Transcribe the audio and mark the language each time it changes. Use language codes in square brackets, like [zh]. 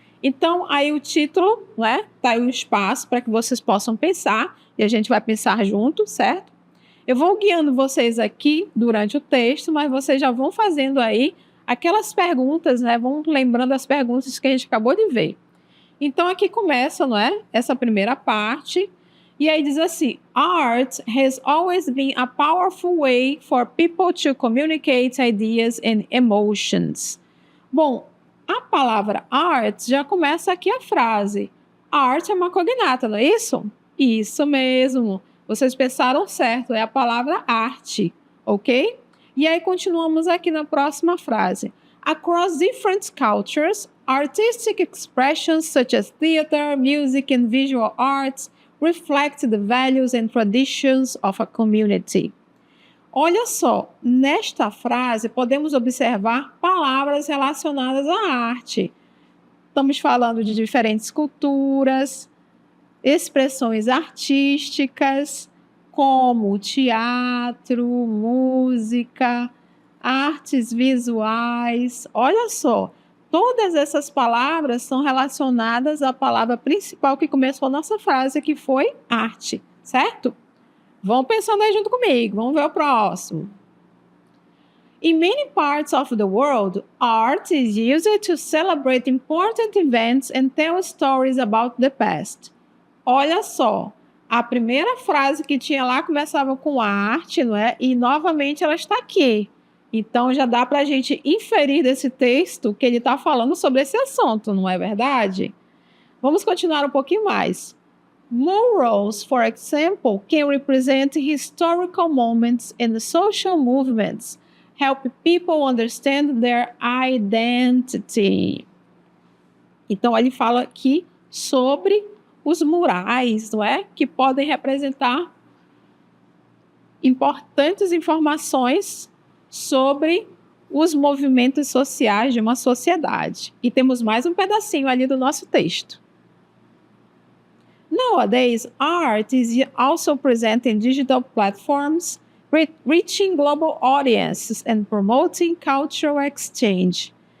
[pt] Então, aí o título, né? Tá aí um espaço para que vocês possam pensar, e a gente vai pensar junto, certo? Eu vou guiando vocês aqui durante o texto, mas vocês já vão fazendo aí aquelas perguntas, né? Vão lembrando as perguntas que a gente acabou de ver. Então, aqui começa, não é? Essa primeira parte. E aí diz assim: [en] Art has always been a powerful way for people to communicate ideas and emotions. [pt] Bom, a palavra art já começa aqui a frase. Art é uma cognata, não é isso? Isso mesmo. Vocês pensaram certo, é a palavra arte, ok? E aí continuamos aqui na próxima frase. [en] Across different cultures, artistic expressions such as theater, music and visual arts reflect the values and traditions of a community. [pt] Olha só, nesta frase podemos observar palavras relacionadas à arte. Estamos falando de diferentes culturas, expressões artísticas, como teatro, música, artes visuais. Olha só, todas essas palavras são relacionadas à palavra principal que começou a nossa frase, que foi arte, certo? Vão pensando aí junto comigo, vamos ver o próximo. [en] In many parts of the world, art is used to celebrate important events and tell stories about the past. [pt] Olha só, a primeira frase que tinha lá começava com arte, não é? E novamente ela está aqui. Então, já dá para a gente inferir desse texto que ele está falando sobre esse assunto, não é verdade? Vamos continuar um pouquinho mais. [en] Murals, for example, can represent historical moments and social movements, help people understand their identity. [pt] Então, ele fala aqui sobre os murais, não é? Que podem representar importantes informações sobre os movimentos sociais de uma sociedade. E temos mais um pedacinho ali do nosso texto. [en] Nowadays, art is also present in digital platforms, reaching global audiences and promoting cultural exchange.